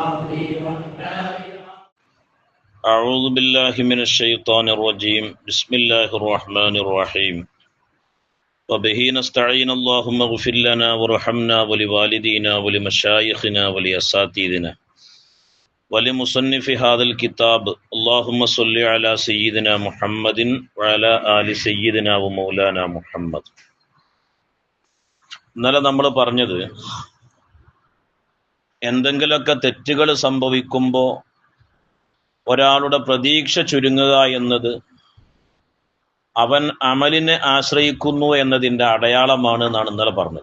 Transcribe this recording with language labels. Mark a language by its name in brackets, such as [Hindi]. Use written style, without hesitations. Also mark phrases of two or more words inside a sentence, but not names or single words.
[Arabic] أعوذ بالله من الشيطان الرجيم بسم الله الرحمن الرحيم وبه نستعين اللهم اغفر لنا وارحمنا ولوالدينا ولمشايخنا ولأساتذتنا ولمصنف هذا الكتاب اللهم صل على سيدنا محمد وعلى آل سيدنا ومولانا محمد. [Malayalam] ഇന്നലെ നമ്മൾ പറഞ്ഞത് എന്തെങ്കിലുമൊക്കെ തെറ്റുകൾ സംഭവിക്കുമ്പോൾ ഒരാളുടെ പ്രതീക്ഷ ചുരുങ്ങുക എന്നത് അവൻ അമലിനെ ആശ്രയിക്കുന്നു എന്നതിൻ്റെ അടയാളമാണ് എന്നാണ് ഇന്നലെ പറഞ്ഞത്.